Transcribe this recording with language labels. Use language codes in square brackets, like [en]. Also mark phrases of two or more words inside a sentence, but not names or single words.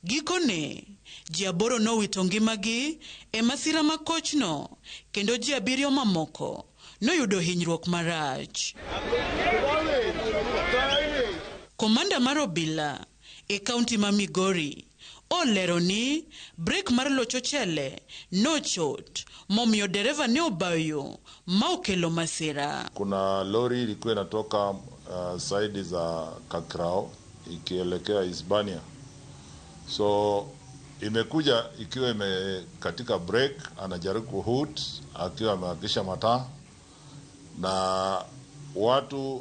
[luo] Gikone ji 8 nowito ngimagi e masira makochno kendo ji 7 mamoko noyudo hinyruok marach. Komanda mar obila e kaunti ma Migori olero ni brek mar locho chele nochot momiyo dereva ne obayo ma okelo masira. [sw] Kuna lori ilikuwa inatoka side za Kakrao ikielekea Hispania. So imekuja ikiwa katika break, anajaribu kuhoot akiwa amehakisha mataa, na watu